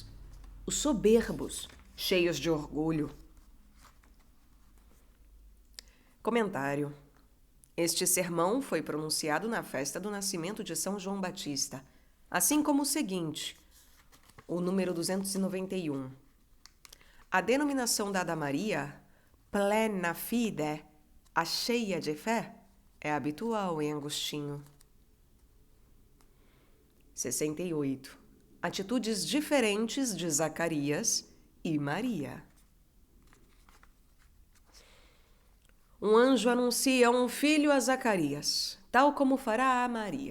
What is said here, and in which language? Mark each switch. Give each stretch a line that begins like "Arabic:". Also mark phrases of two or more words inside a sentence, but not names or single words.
Portuguese: Os soberbos, cheios de orgulho. Comentário. Este sermão foi pronunciado na festa do nascimento de São João Batista, assim como o seguinte, o número 291. A denominação dada a Maria,
Latin: plena fide,
Portuguese: a cheia de fé, é habitual em Agostinho. 68. Atitudes diferentes de Zacarias e Maria. Um anjo anuncia um filho a Zacarias, tal como fará a Maria.